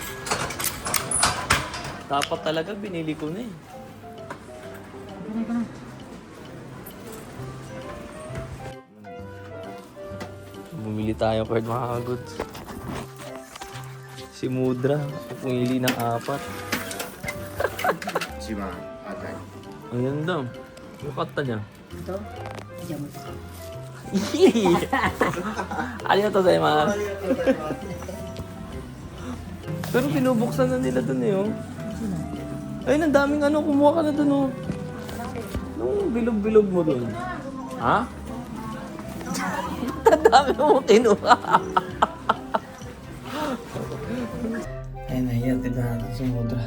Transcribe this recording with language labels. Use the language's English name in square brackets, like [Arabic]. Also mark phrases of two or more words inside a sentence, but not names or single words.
[Filipino] Dapat talaga binili ko na eh. Bumili tayo card mga kagods. Si Mudra, pumili ng 4. [Japanese] 一番赤い [Filipino] Ang ganda. Yung kata niya. Ito? Diyan mo ito. [Japanese] ありがとうございます. [Filipino] Pero binubuksan na nila dun eh, oh. Ayun, ang daming ano, kumuha ka na dun, oh. Nung bilog-bilog mo dun. Ha? Ang dami mo kinuha. Ayun, nahihatid na natin si Mudra.